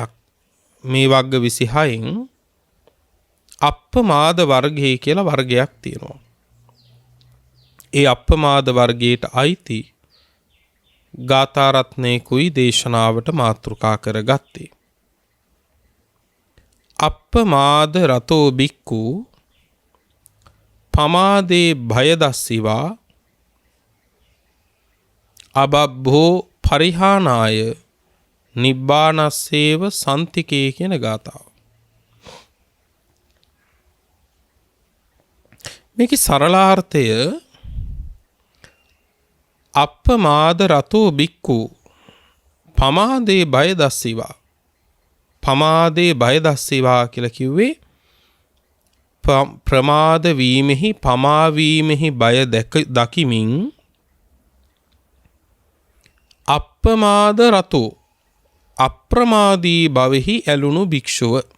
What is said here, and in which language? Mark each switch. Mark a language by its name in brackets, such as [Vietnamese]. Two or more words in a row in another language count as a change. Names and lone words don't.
[Sinhala] මේ වග්ග 26න් අප්පමාද වර්ගය කියලා වර්ගයක් තියෙනවා. ඒ අප්පමාද වර්ගයට අයිති ගාථා රත්නයකුයි දේශනාවට මාතෘකා කරගත්තේ. [Pali] අප්පමාද රතෝ බික්කු පමාදේ භය දස්සිවා අබබ්බෝ පරිහානාය නිබ්බානස්සේව සන්තිකේ කියන ගාථාව. [Sinhala] මේකේ සරලාර්ථය [Pali] අප්පමාද රතෝ බික්කු පමාදේ භය දස්සිවා. පමාදේ භය දස්සිවා [Sinhala] කියලා කිව්වේ ප්‍රමාද වීමෙහි, පමා වීමෙහි බය දකිමින් [Pali] අප්පමාද රතෝ [Sinhala] අප්‍රමාදී භවෙහි ඇලුණු භික්ෂුව.